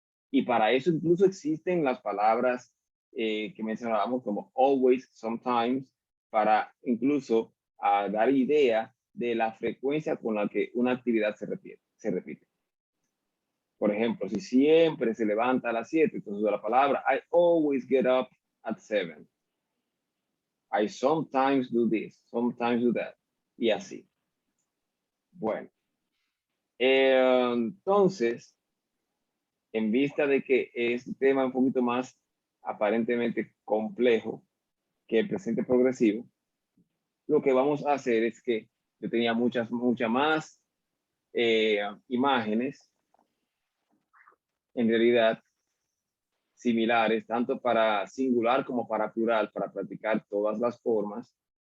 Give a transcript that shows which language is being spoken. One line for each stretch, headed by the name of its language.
Spanish: Y para eso incluso existen las palabras que mencionábamos como always, sometimes, para incluso dar idea de la frecuencia con la que una actividad se repite. Por ejemplo, si siempre se levanta a las 7, entonces la palabra
English: I always get up at 7. I sometimes do this, sometimes do that.
Spanish: Y así. Bueno. Entonces, en vista de que este tema es un poquito más aparentemente complejo que el presente progresivo, lo que vamos a hacer es que yo tenía muchas más imágenes, en realidad, similares, tanto para singular como para plural, para practicar todas las formas,